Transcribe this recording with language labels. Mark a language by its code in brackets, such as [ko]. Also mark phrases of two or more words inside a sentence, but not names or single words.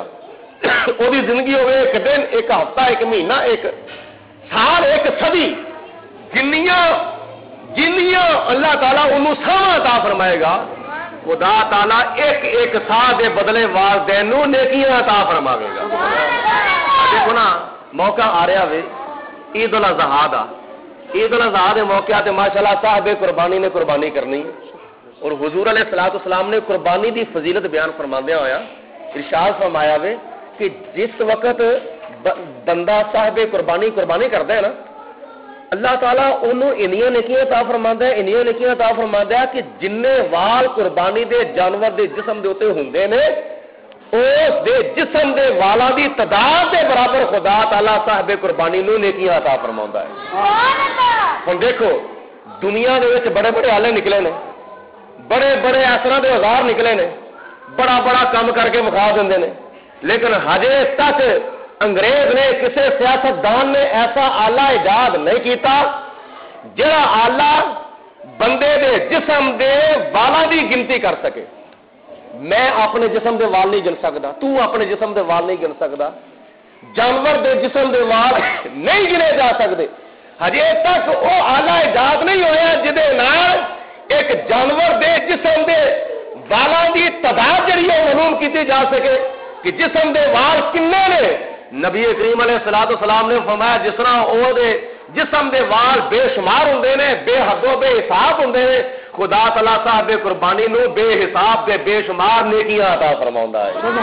[pa] او دی زندگی ہوئے ایک دن، ایک ہفتہ، ایک مہینہ، ایک سال، ایک صدی، جنیاں اللہ تعالیٰ انہوں ساواں عطا فرمائے گا، خدا تعالیٰ ایک ایک سال دے بدلے والدین نوں نیکیاں عطا فرماوے گا۔ دیکھو نا موقع آ رہا ہے عید الاضحیٰ دا، عید الاضحیٰ دے موقع تے ماشاءاللہ صاحب قربانی نے قربانی کرنی، اور حضور [ar] علیہ الصلوۃ والسلام [pa] نے قربانی دی فضیلت بیان فرماندے ہویا ارشاد فرمایا وے کہ جس وقت بندہ صاحب قربانی کردا ہے نا، اللہ تعالیٰ انہوں انیاں نیکیاں عطا فرماندا ہے، انیاں نیکیاں عطا فرماندا ہے کہ جننے وال قربانی دے جانور دے جسم دے اوتے ہوندے نے، اس دے جسم دے والاں دی تعداد دے برابر خدا تعالیٰ صاحب قربانی نوں نیکیاں عطا فرماوندا ہے۔ ہن دیکھو دنیا دے وچ بڑے بڑے آلے نکلے نے، بڑے بڑے اثراں دے ہزار نکلے نے، بڑا بڑا کام کر کے مکھا دیں نے، لیکن ہجے تک انگریز نے کسی سیاستدان نے ایسا آلہ ایجاد نہیں کیتا جڑا آلہ بندے دے جسم دے والاں دی گنتی کر سکے۔ میں اپنے جسم دے وال نہیں گن سکتا، تو اپنے جسم دے وال نہیں گن سکتا، جانور دے جسم دے وال نہیں گنے جا سکتے۔ ہجے تک وہ آلہ ایجاد نہیں ہویا جدے نال ایک جانور دے جسم دے والاں دی تعداد جڑی ہے معلوم کیتی جا سکے کہ جسم دے وال کنے نے۔ نبی کریم [ar] علیہ الصلوۃ والسلام [pa] نے فرمایا جس طرح او دے جسم دے وال بے شمار ہوندے نے، بے حد و بے حساب ہوندے نے، خدا تعالی صاحب قربانی نو بے حساب دے بے شمار نیکیاں عطا فرماوندا ہے۔